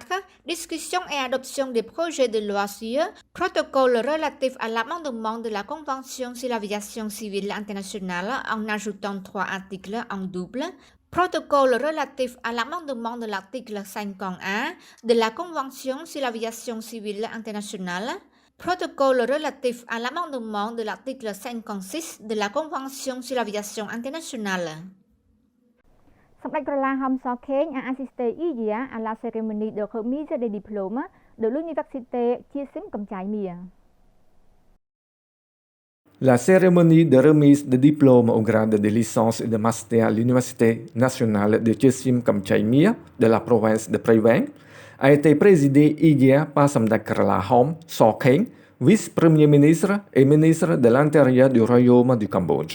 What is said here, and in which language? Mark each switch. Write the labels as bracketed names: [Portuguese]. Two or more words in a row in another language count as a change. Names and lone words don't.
[French] Discussion et adoption des projets de loi sur protocole relatif à l'amendement de la Convention sur l'aviation civile internationale en ajoutant 3 articles en double. Protocole relatif à l'amendement de l'article 50A de la Convention sur l'aviation civile internationale. Protocole relatif à l'amendement de l'article 56 de la Convention sur l'aviation internationale. សម្ដេចក្រឡាហំសខេង a assisté hier à la cérémonie de remise des diplômes de l'université Chiesim Kamchai Mia. La cérémonie de remise des diplômes au grade de licence et de master à l'Université nationale de Chiesim Kamchai Mia de la province de Prey Veng a été présidée hier par Samdech Kralahom Sokeng, vice-premier ministre et ministre de l'Intérieur du Royaume du Cambodge.